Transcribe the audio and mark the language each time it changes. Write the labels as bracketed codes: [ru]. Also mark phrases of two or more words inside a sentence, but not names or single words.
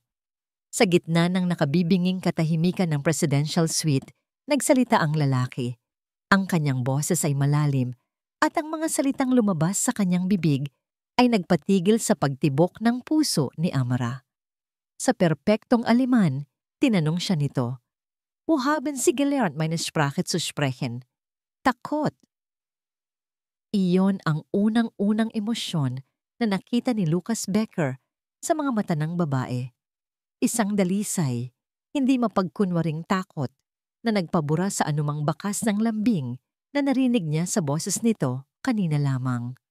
[tl] Sa gitna ng nakabibinging katahimikan ng presidential suite, nagsalita ang lalaki. Ang kanyang boses ay malalim At ang mga salitang lumabas sa kanyang bibig ay nagpatigil sa pagtibok ng puso ni Amara. Sa perpektong Aleman, tinanong siya nito, [de] "Wo haben Sie gelernt, meine Sprache zu sprechen?" [tl] Takot. Iyon ang unang-unang emosyon na nakita ni Lucas Becker sa mga mata ng babae. Isang dalisay, hindi mapagkunwaring takot na nagpabura sa anumang bakas ng lambing na narinig niya sa boses nito kanina lamang.